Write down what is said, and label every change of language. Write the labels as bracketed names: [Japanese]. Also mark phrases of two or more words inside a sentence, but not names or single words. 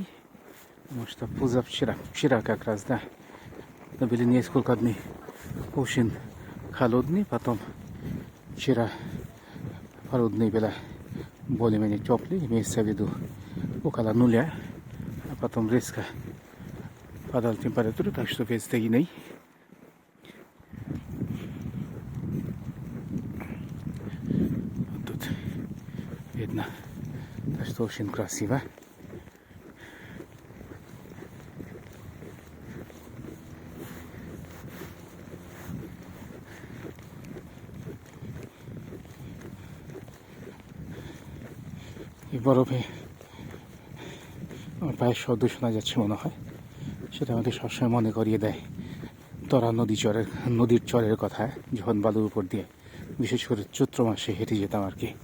[Russian] Потому что вчера как раз, да, были несколько дней очень холодные, потом вчера пару дней было более-менее теплые, имеется в виду около 0, а потом резко падала температура, так что везде иный. Вот тут видно, так что очень красиво. [Bangla] এই বরফে আমার পায়ের শব্দ শোনা যাচ্ছে মনে হয়, সেটা আমাদের সবসময় মনে করিয়ে দেয় তরা নদীর চরের কথা, যখন বালুর উপর দিয়ে বিশেষ করে চৈত্র মাসে হেঁটে যেতাম আর কি।